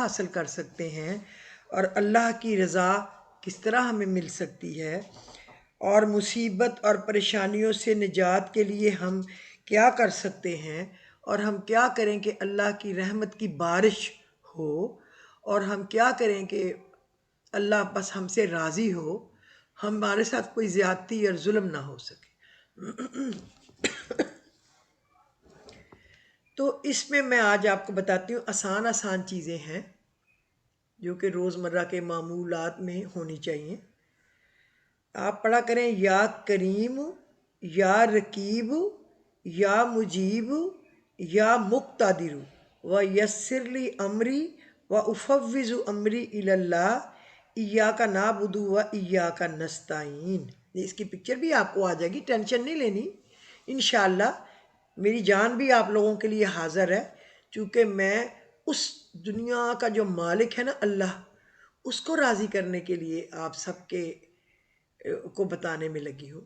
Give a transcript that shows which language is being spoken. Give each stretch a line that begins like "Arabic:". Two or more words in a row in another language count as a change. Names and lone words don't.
Urdu: حاصل کر سکتے ہیں اور اللہ کی رضا کس طرح ہمیں مل سکتی ہے، اور مصیبت اور پریشانیوں سے نجات کے لیے ہم کیا کر سکتے ہیں، اور ہم کیا کریں کہ اللہ کی رحمت کی بارش ہو، اور ہم کیا کریں کہ اللہ بس ہم سے راضی ہو، ہمارے ساتھ کوئی زیادتی اور ظلم نہ ہو سکے۔ تو اس میں میں آج آپ کو بتاتی ہوں، آسان آسان چیزیں ہیں جو کہ روزمرہ کے معمولات میں ہونی چاہیے۔ آپ پڑھا کریں
Arabic: یا کریم، یا رقیب، یا مجیب، یا مقتدر، و یسر لی امری و افوض امری الی اللہ ایاک نعبد و ایاک نستعین۔
Urdu: اس کی پکچر بھی آپ کو آ جائے گی، ٹینشن نہیں لینی
Arabic: انشاءاللہ۔
Urdu: میری جان بھی آپ لوگوں کے لیے حاضر ہے، چونکہ میں اس دنیا کا جو مالک ہے نا اللہ، اس کو راضی کرنے کے لیے آپ سب کے کو بتانے میں لگی ہوں۔